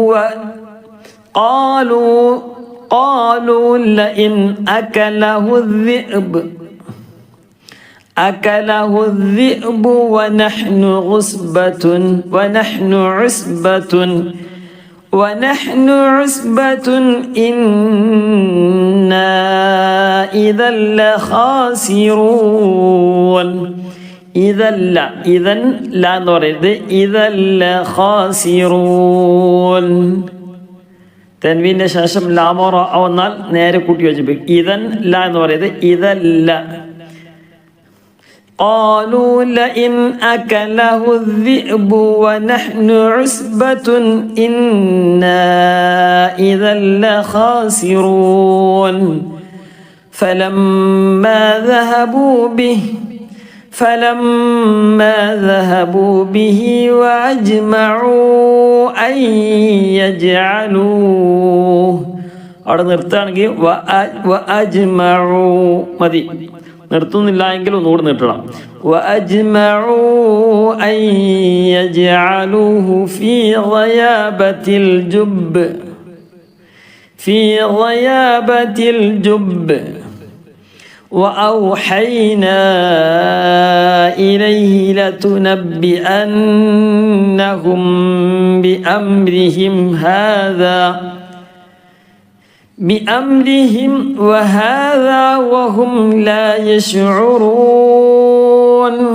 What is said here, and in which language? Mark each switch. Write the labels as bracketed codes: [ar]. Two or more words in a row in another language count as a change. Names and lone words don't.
[ar] قالوا لئن أكله الذئب ونحن عصبة إنا إذا لخاسرون. إذن لا [ml] എന്ന് പറയുന്നത് [ar] إذا لخاسرون. [ml] തൻവീന്റെ ശേഷം ലാമോ റ വന്നാൽ നേരെ കൂട്ടി വെച്ചിരിക്കും. [ar] إذن لا [ml] എന്ന് പറയുന്നത് ഇദല്ല. [ar] قالوا لئن أكله الذئب ونحن عصبة إنا إذا لخاسرون. فلما ذهبوا به وأجمعوا أن يجعلوه. [ml] അവിടെ നിർത്തുകയാണെങ്കിൽ മതി. നിർത്തുന്നില്ല എങ്കിൽ ഒന്നുകൂടി നീട്ടണം. [ar] وأجمعوا أن يجعلوه في غيابة الجب وأوحينا إليه لتنبئنهم بأمرهم وهذا وهم لا يشعرون.